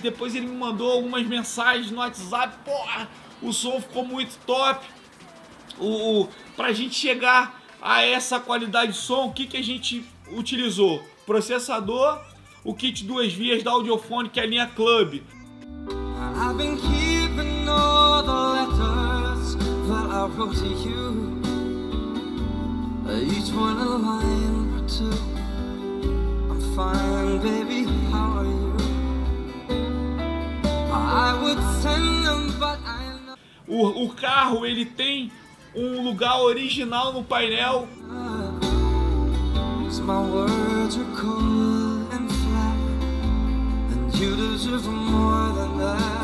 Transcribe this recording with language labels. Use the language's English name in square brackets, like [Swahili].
[Portuguese] Depois ele me mandou algumas mensagens no WhatsApp: o som ficou muito top. Pra gente chegar a essa qualidade de som, o que a gente utilizou? Processador, o kit 2 vias da Audiophonic, que é a linha Club. [English] I've been keeping all the letters that I wrote to you, each one a line or two. I'm fine, baby, how are you? I would send them, but I know. [Portuguese] O carro, ele tem um lugar original no painel. [English] My words are cold and flat, and you deserve more than that.